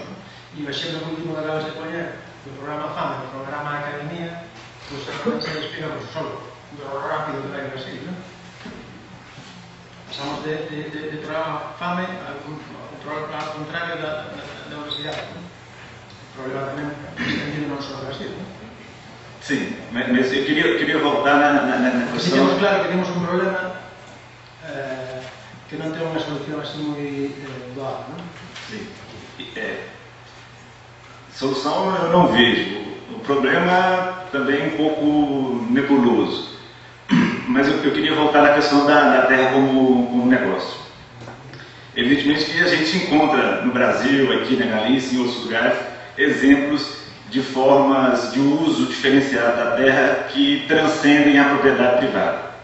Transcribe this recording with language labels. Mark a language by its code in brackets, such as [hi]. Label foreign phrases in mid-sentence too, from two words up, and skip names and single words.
[gl] E o exemplo último que acabas de poñer do programa FAME, do programa Academia, pues se explica por solo, do rápido que vai a Brasil, non? Pasamos de programa FAME ao contrario da universidade. O problema tamén extendido non só no Brasil. [pt] Sim, mas eu queria voltar na [gl] Si [pt] questão... [gl] temos claro que temos un problema que non ten unha solución así moi doada, non? [pt] Sim. Solução eu não vejo. O problema também é um pouco nebuloso. Mas eu queria voltar na questão da terra como negócio. Evidentemente que a gente encontra no Brasil, aqui na Galícia, em outros lugares, exemplos de formas de uso diferenciado da terra que transcendem a propriedade privada.